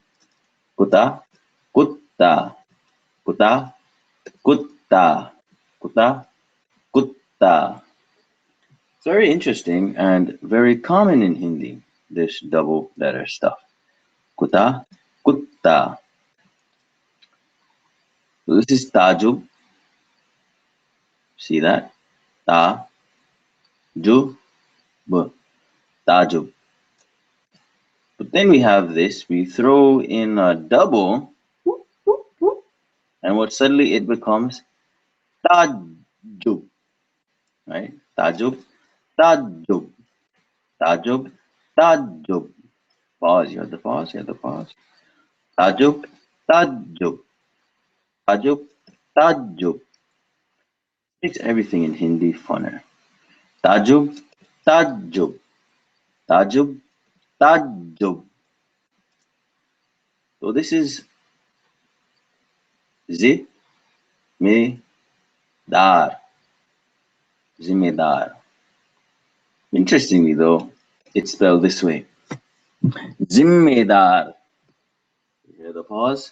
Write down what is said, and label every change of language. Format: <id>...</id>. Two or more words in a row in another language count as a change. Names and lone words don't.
<hi>कुत्ता, कुत्ता, कुत्ता, कुत्ता, कुत्ता, कुत्ता.</hi> <en>It's very interesting and very common in Hindi, this double letter stuff.</en> <hi>कुत्ता, कुत्ता.</hi> <en>So this is tajub. See that? Ta, ju, b. Tajub. But then we have this. We throw in a double, and what suddenly it becomes tajub. Right?</en> <hi>तअज्जुब, तअज्जुब, तअज्जुब, तअज्जुब.</hi> <en>Pause. You have the pause. You have the pause.</en> <hi>तअज्जुब, तअज्जुब, तअज्जुब, तअज्जुब.</hi> <en>Makes everything in Hindi funner.</en> <hi>तअज्जुब, तअज्जुब, तअज्जुब, तअज्जुब.</hi> <en>So this is</en> <hi>ज़िम्मेदार, ज़िम्मेदार.</hi> <en>Interestingly, though, it's spelled this way. Zimmedar. You hear the pause?</en>